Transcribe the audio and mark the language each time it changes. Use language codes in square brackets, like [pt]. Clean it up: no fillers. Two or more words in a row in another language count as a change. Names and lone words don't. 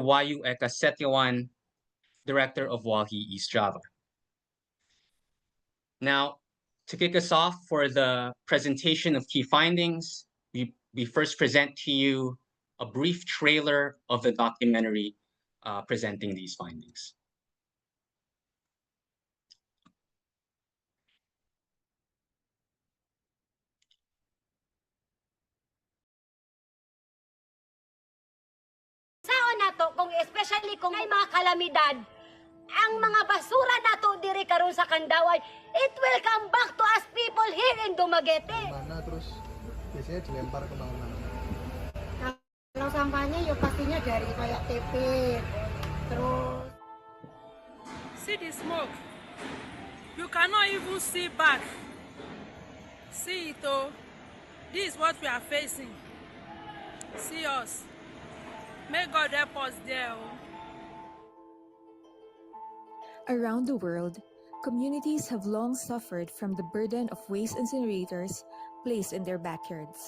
[en] Wahyu Styawan, director of WALHI East Java. Now, to kick us off for the presentation of key findings, we first present to you a brief trailer of the documentary presenting these findings. [ceb] Sao nato kung especially kung may mga kalamidad, ang mga basura nato diri karon sa Kandaway, [en] it will come back to us people here in Dumaguete. [id] Mana terus biasanya dilempar ke mana? Kalau sampahnya ya pastinya dari kayak TP, terus. [en] See the smoke. You cannot even see back. See it oh. This is what we are facing. See us. May God help us there. Oh. Around the world, communities have long suffered from the burden of waste incinerators placed in their backyards.